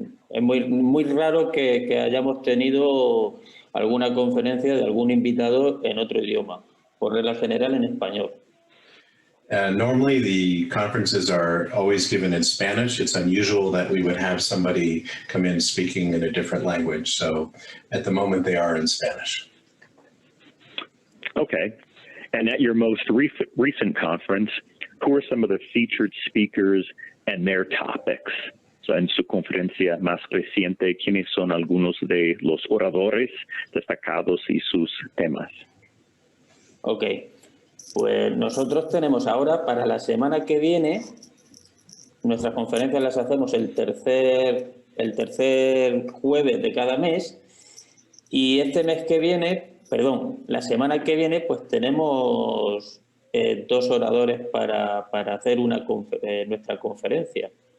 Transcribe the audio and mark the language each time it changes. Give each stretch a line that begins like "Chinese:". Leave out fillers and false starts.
Spanish: Es muy raro que hayamos tenido alguna conferencia de algún invitado en otro idioma, por regla general en español.
English: Normally the conferences are always given in Spanish. It's unusual that we would have somebody come in speaking in a different language. So at the moment they are in Spanish. Okay. And at your most recent conference, who are some of the featured speakers and their topics?
Spanish: So en su conferencia más reciente, ¿quiénes son algunos de los oradores destacados y sus temas? Ok, pues nosotros tenemos ahora para la semana que viene, nuestras conferencias las hacemos el tercer jueves de cada mes y este mes que viene, la semana que viene, pues tenemos dos oradores para hacer nuestra conferencia.